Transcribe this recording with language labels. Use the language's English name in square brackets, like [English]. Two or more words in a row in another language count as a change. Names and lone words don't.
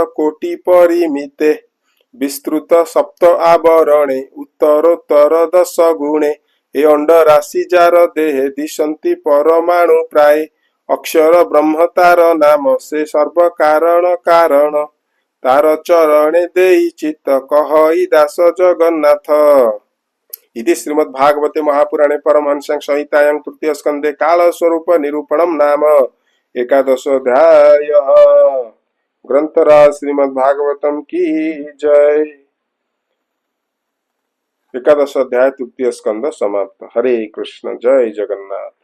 [Odia] କୋଟି ପରିମିତେ ବିସ୍ତୃତ ସପ୍ତ ଆବରଣେ ଉତ୍ତରୋତ୍ତର 10 ଗୁଣେ ଏ ଅଣ୍ଡ ରାଶି ଯାର ଦେହେ ଦିଶନ୍ତି ପରମାଣୁ ପ୍ରାୟ ଅକ୍ଷର ବ୍ରହ୍ମ ତାର ନାମ ସେ ସର୍ବ କାରଣ କାରଣ ତାର ଚରଣେ ଦେଇ ଚିତ୍ତ କହଇ ଦାସ ଜଗନ୍ନାଥ [Sanskrit] इति श्रीमद्भागवते महापुराणे परमहंस्यां संहितायां तृतीय स्कंदे काल स्वरूप निरूपणम नाम एकादशोऽध्यायः। [Hindi] ग्रंथराज श्रीमद्भागवतम की जय। [Sanskrit] एकादश अध्याय तृतीय स्कंद समाप्त। [Hindi] हरे कृष्ण। जय जगन्नाथ।